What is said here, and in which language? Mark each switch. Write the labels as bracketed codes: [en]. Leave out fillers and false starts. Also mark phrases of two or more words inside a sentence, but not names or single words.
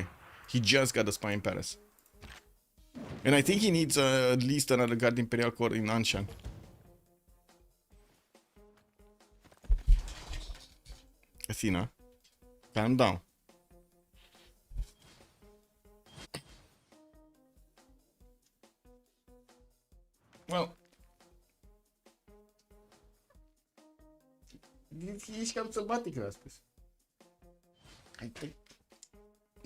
[en] He just got a spy in Paris. And I think he needs at least another Guard Imperial Corps in Anshan. Athena, calm down. Well, [ro] ești cam sălbatic astăzi. [en] I think... No.